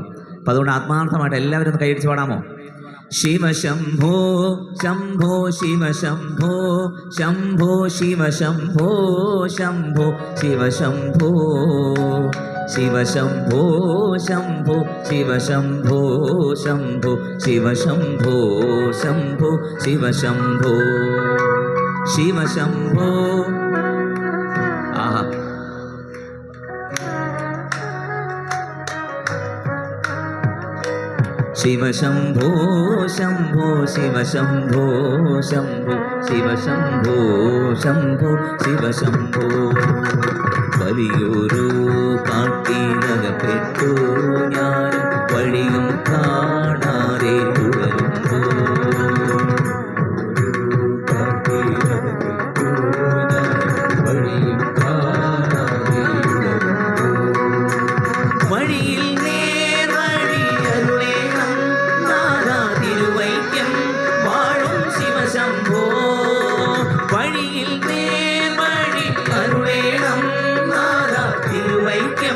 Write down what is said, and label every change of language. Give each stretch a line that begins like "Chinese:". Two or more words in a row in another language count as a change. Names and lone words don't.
Malayalam: അപ്പം അതുകൊണ്ട് ആത്മാർത്ഥമായിട്ട് എല്ലാവരും ഒന്ന് കൈയടിച്ച് പാടാമോ?
Sanskrit: ശിവ ശംഭോ ശംഭോ ശിവ ശംഭോ ശംഭോ ശിവ ശംഭോ ശംഭോ ശിവ ശംഭോ ശിവ ശംഭോ ശംഭോ ശിവ ശംഭോ ശംഭോ ശിവ ശംഭോ ശംഭോ ശിവ ശംഭോ ശിവ ശംഭോ. ആഹാ, शिव शंभो शंभो शिव शंभो शंभो शिव शंभो शंभो शिव शंभो.
Malayalam: വലിയൊരു കാട്ടിനകപ്പെട്ടു ഞാനും വഴിയും കാണാതെ തുടരുമ്പോൾ വഴിയും കാണാതെ വഴിയിൽ ശംഭോ വഴിയിൽ നേർവഴി അരുളേണം നാദ തിരുവൈക്യം